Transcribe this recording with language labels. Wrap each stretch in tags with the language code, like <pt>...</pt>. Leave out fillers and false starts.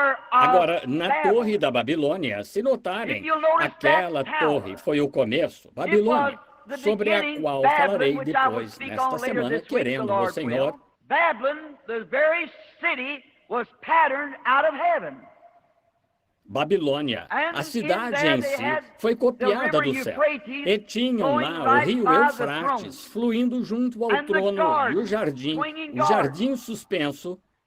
<pt>Agora, na Torre da Babilônia, se notarem, aquela torre foi o começo, Babilônia, sobre a qual falarei depois, nesta semana, querendo o Senhor.</pt> <en>Babylon, the very city, was patterned out of heaven.</en> <pt>Babilônia, a cidade em si, foi copiada do céu. E tinham lá o rio Eufrates, fluindo junto ao trono, e o jardim suspenso.</pt>